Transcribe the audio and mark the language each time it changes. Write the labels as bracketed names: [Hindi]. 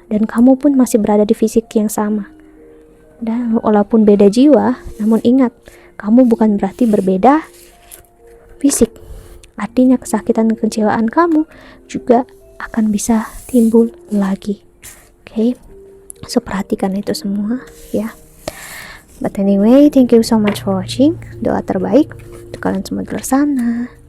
[Indonesian] Dan kamu pun masih berada di fisik yang sama. Dan walaupun beda jiwa, namun ingat, kamu bukan berarti berbeda fisik. Artinya kesakitan dan kecewaan kamu juga akan bisa timbul lagi. Oke, so perhatikan itu semua ya. [English] But anyway, thank you so much for watching. [Indonesian] Doa terbaik untuk kalian semua di luar sana.